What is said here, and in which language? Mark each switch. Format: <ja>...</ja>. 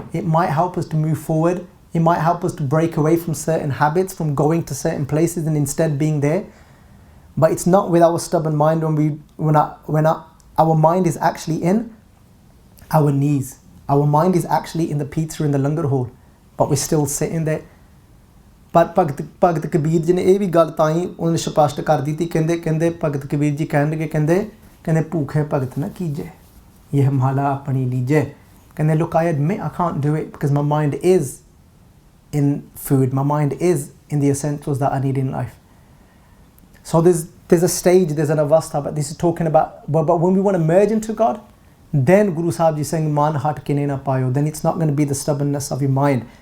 <en>It might help us to move forward. It might help us to break away from certain habits, from going to certain places and instead being there. But it's not with our stubborn mind when our mind is actually in our knees. Our mind is actually in the pizza in the langar hall, but we're still sitting there.</en> <pa>But Bhagat Kabir ji ne ਇਹ ਵੀ ਗੱਲ ਤਾਂ ਹੀ ਉਹਨੇ ਸਪਸ਼ਟ ਕਰ ਦਿੱਤੀ, ਕਹਿੰਦੇ ਭਗਤ ਕਬੀਰ ਜੀ ਕਹਿੰਦੇ ਭੂਖੇ ਭਗਤ ਨਾ ਕੀਜੇ, ਇਹ ਮਾਲਾ ਆਪਣੀ ਲੀਜੇ. ਕਹਿੰਦੇ</pa> <en>look, I can't do it because my mind is in food, my mind is in the essentials that I need in life. So there's a stage, there's an avastha, but this is talking about, but when we want to merge into God, then Guru Sahib Ji is saying,</en> <pa>man hat kine na payo,</pa> <en>then it's not going to be the stubbornness of your mind.</en>